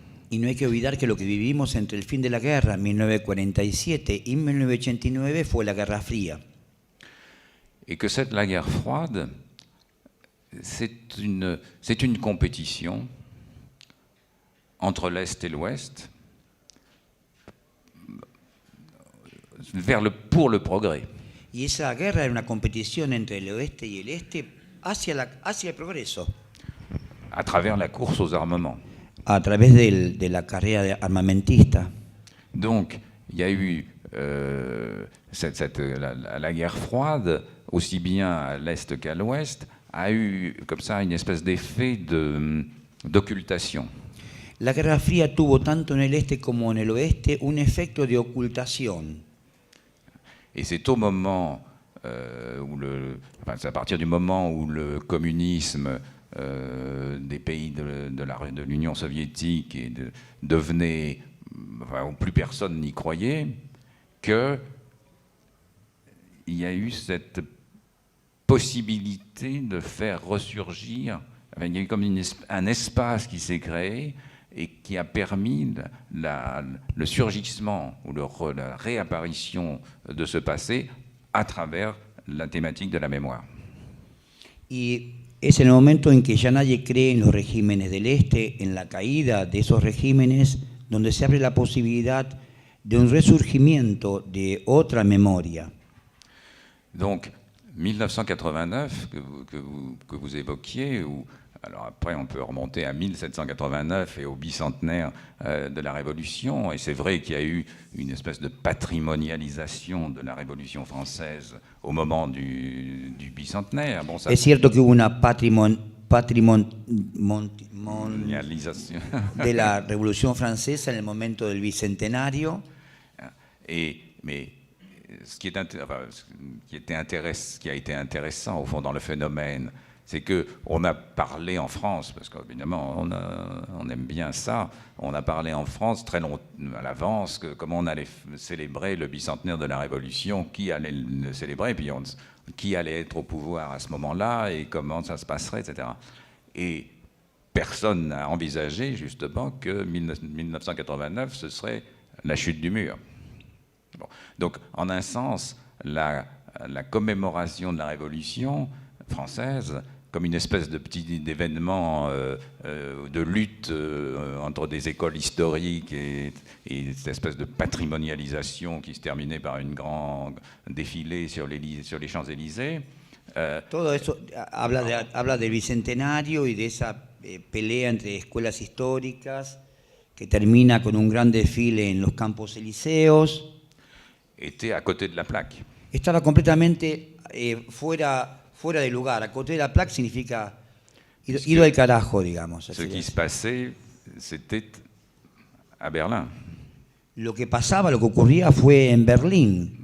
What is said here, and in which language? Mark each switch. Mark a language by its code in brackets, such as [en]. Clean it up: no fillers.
[es] Y no hay que olvidar que lo que vivimos entre el fin de la guerra, 1947, y 1989, fue la Guerra Fría. [fr] Et que la guerre froide, c'est une compétition entre l'Est et l'Ouest pour le progrès. [es] Y esa guerra era una competición entre el oeste y el este hacia el progreso. [fr] À travers la course aux armements. [es] A través de la carrera armamentista. [fr] Donc, il y a eu la guerre froide, aussi bien à l'Est qu'à l'Ouest, a eu comme ça une espèce d'effet d'occultation. [es] La Guerra Fría tuvo tanto en el este como en el oeste un efecto de ocultación. [fr] Et c'est au moment c'est à partir du moment où le communisme des pays de l'Union soviétique devenait, où plus personne n'y croyait, qu'il y a eu cette possibilité de faire ressurgir, il y a eu comme un espace qui s'est créé et qui a permis le surgissement ou la réapparition de ce passé à travers la thématique de la mémoire. [es] Y es en el momento en que ya nadie cree en los regímenes del este, en la caída de esos regímenes, donde se abre la posibilidad de un resurgimiento de otra memoria. [fr] Donc, 1989 que vous évoquiez, alors après on peut remonter à 1789 et au bicentenaire de la Révolution, et c'est vrai qu'il y a eu une espèce de patrimonialisation de la Révolution française au moment du bicentenaire. Bon, ça, [es] es cierto que hubo una [fr] patrimonialisation [es] de la Revolución Francesa en el momento del bicentenario. [fr] Mais ce qui a été intéressant au fond dans le phénomène, c'est qu'on a parlé en France, parce qu'évidemment on aime bien ça, on a parlé en France très longtemps à l'avance, comment on allait célébrer le bicentenaire de la Révolution, qui allait le célébrer, puis qui allait être au pouvoir à ce moment-là, et comment ça se passerait, etc. Et personne n'a envisagé justement que 1989, ce serait la chute du mur. Bon. Donc, en un sens, la commémoration de la Révolution française, comme une espèce de petit événement de lutte entre des écoles historiques et cette espèce de patrimonialisation qui se terminait par une grande défilé sur les Champs-Élysées. [es] Todo eso habla del bicentenario y de esa pelea entre escuelas históricas que termina con un gran desfile en los Campos Elíseos. [fr] Était à côté de la plaque. [es] Estaba completamente fuera de lugar. [fr] À côté de la plaque [es] significa ido al carajo, digamos. [fr] Ce qui se passait, c'était à Berlin. [es] Lo que pasaba, lo que ocurría fue en Berlín.